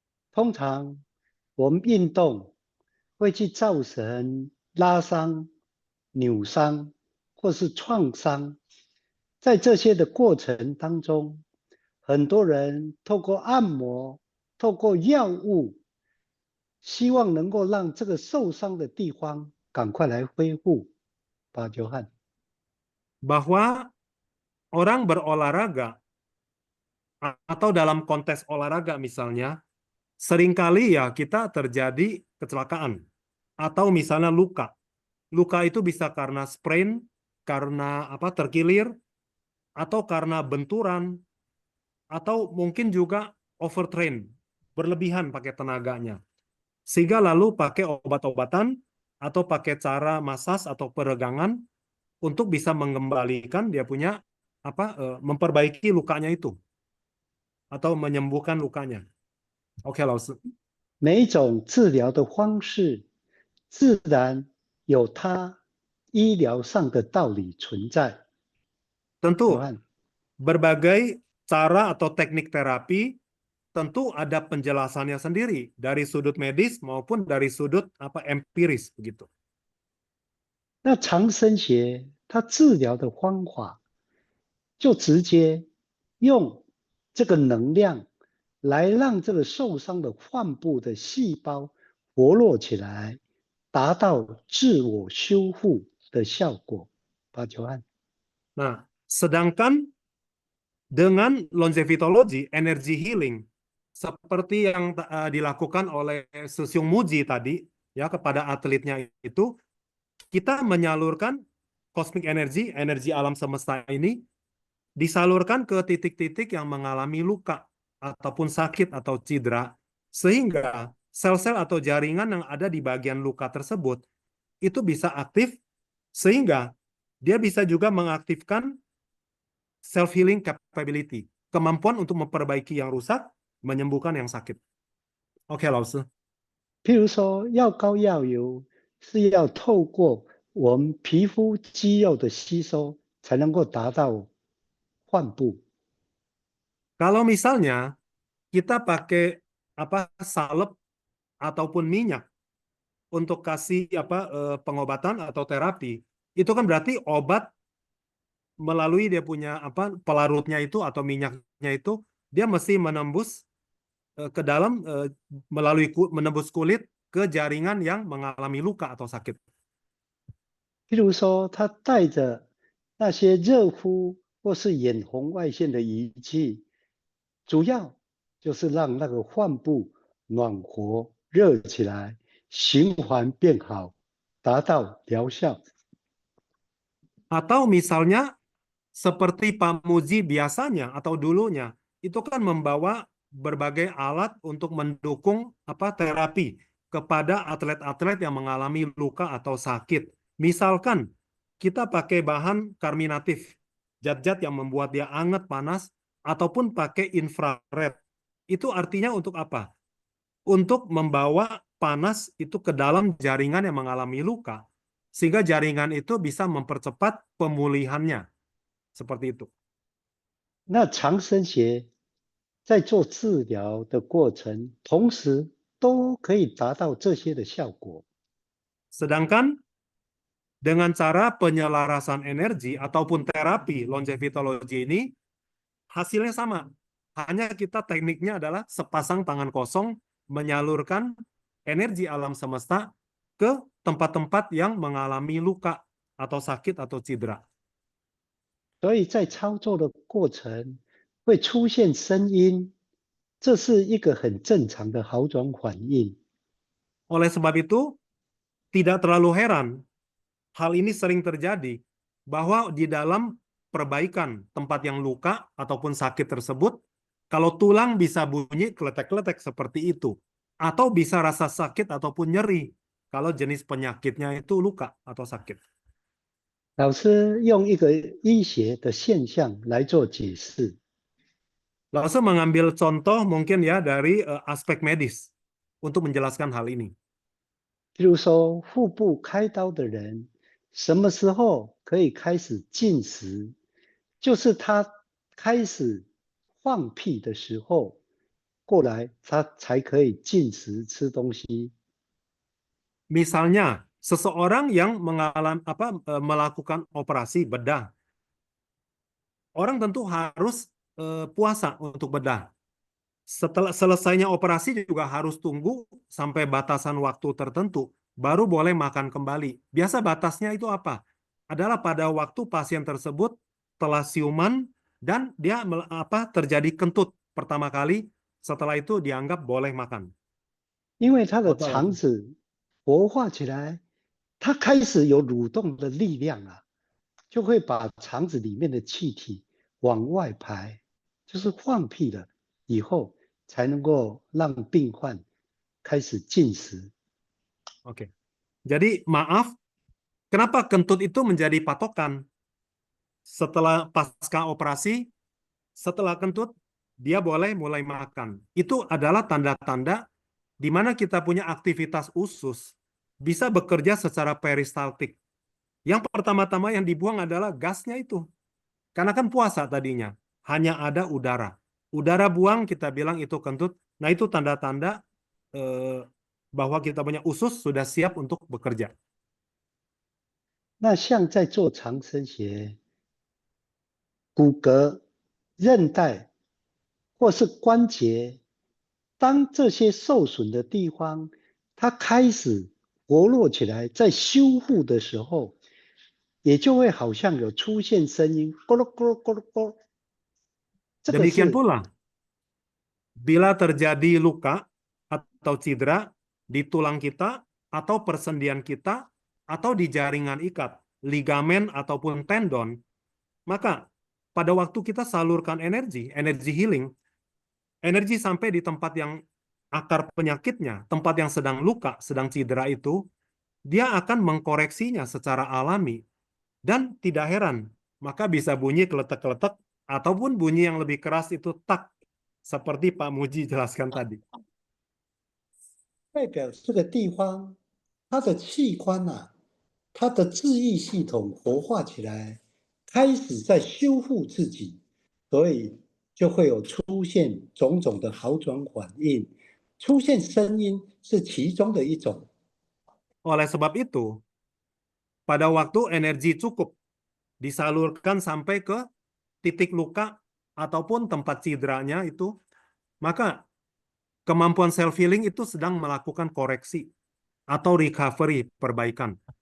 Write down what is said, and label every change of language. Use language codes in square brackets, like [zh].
[zh] 通常我们运动会去造成拉伤、扭伤或是创伤，在这些的过程当中，很多人透过按摩、透过药物，希望能够让这个受伤的地方赶快来恢复。 [id] Pak Johan. Bahwa orang berolahraga atau dalam konteks olahraga misalnya, seringkali ya kita terjadi kecelakaan atau misalnya luka. Luka itu bisa karena sprain, karena terkilir, atau karena benturan, atau mungkin juga overtrain, berlebihan pakai tenaganya. Sehingga lalu pakai obat-obatan atau pakai cara masas atau peregangan untuk bisa mengembalikan dia punya memperbaiki lukanya itu atau menyembuhkan lukanya. Oke, [zh] 老师。每一种治疗的方式，自然有它医疗上的道理存在。 [id] Tentu Johan， berbagai cara atau teknik terapi tentu ada penjelasannya sendiri dari sudut medis maupun dari sudut empiris begitu. [zh] 那长生学它治疗的方法，就直接用这个能量来让这个受伤的患部的细胞活络起来，达到自我修复的效果。 [id] Pak Johan。 Nah, sedangkan dengan longevitology, energy healing, seperti yang dilakukan oleh Susyung Muji tadi, ya kepada atletnya itu, kita menyalurkan cosmic energy, energi alam semesta ini, disalurkan ke titik-titik yang mengalami luka ataupun sakit atau cedera, sehingga sel-sel atau jaringan yang ada di bagian luka tersebut itu bisa aktif, sehingga dia bisa juga mengaktifkan self-healing capability, kemampuan untuk memperbaiki yang rusak, menyembuhkan yang sakit. Oke, [zh] 老师。譬如说，药膏药油是要透过我们皮肤肌肉的吸收，才能够达到患部。 [id] Kalau misalnya kita pakai salep ataupun minyak untuk kasih pengobatan atau terapi, itu kan berarti obat melalui dia punya pelarutnya itu atau minyaknya itu, dia mesti menembus ke dalam melalui menembus kulit ke jaringan yang mengalami luka atau sakit. [zh] 譬如说，他带着那些热敷或是眼红外线的仪器，主要就是让那个患部暖和热起来，循环变好，达到疗效。 [id] Atau misalnya seperti Pak Muji biasanya atau dulunya, itu kan membawa berbagai alat untuk mendukung terapi kepada atlet-atlet yang mengalami luka atau sakit. Misalkan kita pakai bahan karminatif, zat-zat yang membuat dia hangat, panas, ataupun pakai infrared. Itu artinya untuk apa? Untuk membawa panas itu ke dalam jaringan yang mengalami luka, sehingga jaringan itu bisa mempercepat pemulihannya. Seperti itu. [zh] 那长生学在做治疗的过程，同时都可以达到这些的效果。 [id] Sedangkan dengan cara penyelarasan energi ataupun terapi longevitology ini, hasilnya sama. Hanya kita tekniknya adalah sepasang tangan kosong menyalurkan energi alam semesta ke tempat-tempat yang mengalami luka atau sakit atau cedera. [zh] 所以在操作的过程会出现声音，这是一个很正常的好转反应。 [id] Oleh sebab itu, tidak terlalu heran hal ini sering terjadi bahwa di dalam perbaikan tempat yang luka ataupun sakit tersebut, kalau tulang bisa bunyi kletek-kletek seperti itu, atau bisa rasa sakit ataupun nyeri kalau jenis penyakitnya itu luka atau sakit. [zh] 老师用一个医学的现象来做解释。 [id] Langsung mengambil contoh mungkin ya dari aspek medis untuk menjelaskan hal ini. [zh] 譬如说，腹部开刀的人，什么时候可以开始进食？就是他开始放屁的时候，过来他才可以进食吃东西。 [id] Misalnya, seseorang yang melakukan operasi bedah, orang tentu harus puasa untuk bedah. Setelah selesainya operasi juga harus tunggu sampai batasan waktu tertentu, baru boleh makan kembali. Biasa batasnya itu apa? Adalah pada waktu pasien tersebut telah siuman dan dia terjadi kentut pertama kali, setelah itu dianggap boleh makan. [zh] 因为他的肠子活化起来，他开始有蠕动的力量了，就会把肠子里面的气体往外排，就是放屁了以后，才能够让病患开始进食。 [id] Oke. Jadi maaf, Kenapa kentut itu menjadi patokan? Setelah pasca operasi, setelah kentut, dia boleh mulai makan. Itu adalah tanda-tanda di mana kita punya aktivitas usus bisa bekerja secara peristaltik. Yang pertama-tama yang dibuang adalah gasnya itu. Karena kan puasa tadinya, hanya ada udara. Udara buang kita bilang itu kentut. Nah itu tanda-tanda bahwa kita punya usus sudah siap untuk bekerja. [zh] 那像在做长生鞋，骨骼、韧带或是关节，当这些受损的地方，它开始活络起来，在修复的时候，也就会好像有出现声音，咕噜咕噜咕噜咕噜。这个 [id] Demikian [zh] 是 [id] pula, bila terjadi luka atau cedera di tulang kita, atau persendian kita, atau di jaringan ikat, ligamen ataupun tendon, maka pada waktu kita salurkan energi healing, energi sampai di tempat yang akar penyakitnya, tempat yang sedang luka, sedang cedera itu, dia akan mengkoreksinya secara alami. Dan tidak heran, maka bisa bunyi keletek-keletek, ataupun bunyi yang lebih keras itu tak, seperti Pak Muji jelaskan tadi. [zh] 代表这个地方，它的器官啊，它的治愈系统活化起来，开始在修复自己，所以就会有出现种种的好转反应，出现声音是其中的一种。 [id] Oleh sebab itu, pada waktu energi cukup disalurkan sampai ke titik luka ataupun tempat cederanya itu, maka kemampuan self-healing itu sedang melakukan koreksi atau recovery, perbaikan.